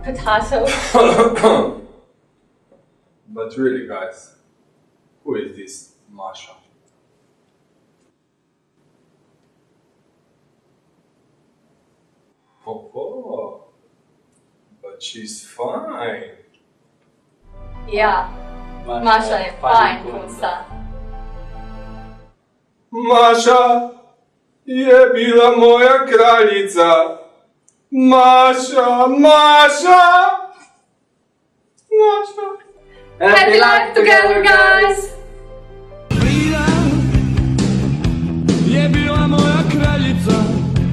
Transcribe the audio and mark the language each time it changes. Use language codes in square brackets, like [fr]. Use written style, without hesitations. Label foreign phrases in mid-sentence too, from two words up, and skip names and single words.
[en] But really, guys, who is this Maša? Oh, but she's fine. Yeah, [sl] Maša je fajn punca. Maša je bila moja kraljica. Maša. [en] Happy life together, guys! [sl] Bila je bila moja kraljica.